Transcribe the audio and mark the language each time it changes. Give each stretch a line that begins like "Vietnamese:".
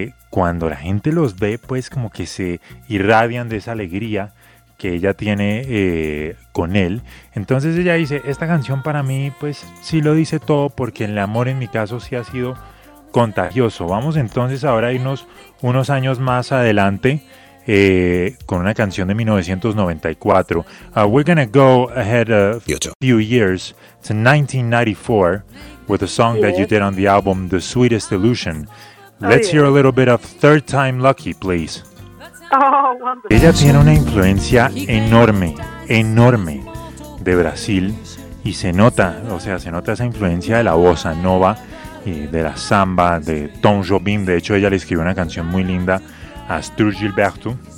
Spanish: cuando la gente los ve, pues, como que se irradian de esa alegría que ella tiene con él. Entonces ella dice, esta canción para mí, pues, sí lo dice todo, porque el amor en mi caso sí ha sido contagioso. Vamos entonces ahora a irnos unos años más adelante con una canción de 1994.
English: We're gonna go ahead a few years to 1994 with a song that you did on the album The Sweetest Illusion. Let's hear a little bit of Third Time Lucky, please.
Spanish: Ella tiene una influencia enorme, enorme de Brasil y se nota esa influencia de la bossa nova, de la samba, de Tom Jobim. De hecho, ella le escribió una canción muy linda a Astur Gilberto.